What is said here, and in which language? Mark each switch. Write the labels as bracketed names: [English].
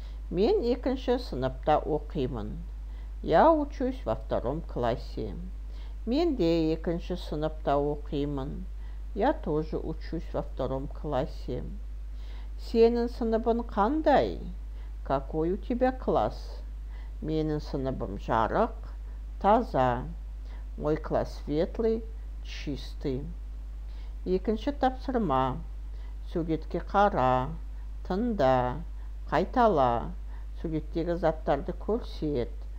[Kazakh] Мен екінші сыныпта оқимын. [Russian] Я учусь во 2 классе. [Kazakh] Мен де екінші сыныпта оқимын. [Russian] Я тоже учусь во 2 классе. [Kazakh] Сенің сыныбың қандай? [Russian] Какой у тебя класс? [Kazakh] Менің сыныбым жарық, таза. [Russian] Мой класс светлый, чистый. [Kazakh] Екінші тапсырма. Суретке қара, тыңда, қайтала. Суреттегі заттарды көрсет.